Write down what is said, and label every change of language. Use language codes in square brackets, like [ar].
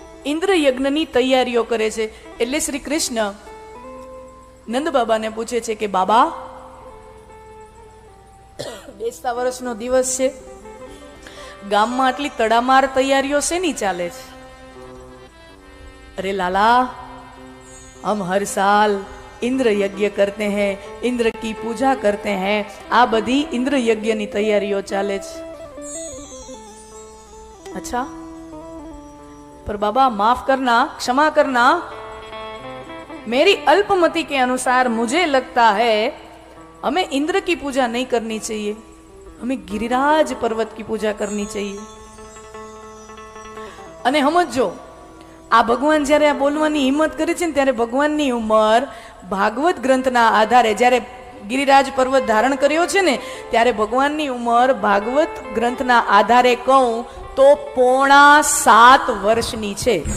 [gu] ઇન્દ્ર યજ્ઞની તૈયારીઓ કરે છે. એટલે શ્રી કૃષ્ણ નંદ બાબાને પૂછે છે કે બાબા, બેસતા વર્ષનો દિવસ છે, ગામમાં આટલી તડામાર તૈયારીઓ શેની ચાલે છે? અરે લાલા, [hi] हम हर साल इंद्र यज्ञ करते हैं, इंद्र की पूजा करते हैं. [gu] આ બધી इंद्र यज्ञ ની તૈયારીઓ ચાલે છે. [hi] अच्छा, पर बाबा माफ करना, क्षमा करना, मेरी अल्पमति के अनुसार मुझे लगता है हमें इंद्र की पूजा नहीं करनी चाहिए, हमें गिरिराज पर्वत की पूजा करनी चाहिए. [gu] અને સમજો, આ ભગવાન જ્યારે આ બોલવાની હિંમત કરે છે ને, ત્યારે ભગવાનની ઉંમર ભાગવત ગ્રંથના આધારે, જ્યારે ગિરિરાજ પર્વત ધારણ કર્યો છે ને, ત્યારે ભગવાનની ઉંમર ભાગવત ગ્રંથના આધારે કહું તો 7.5 વર્ષની છે.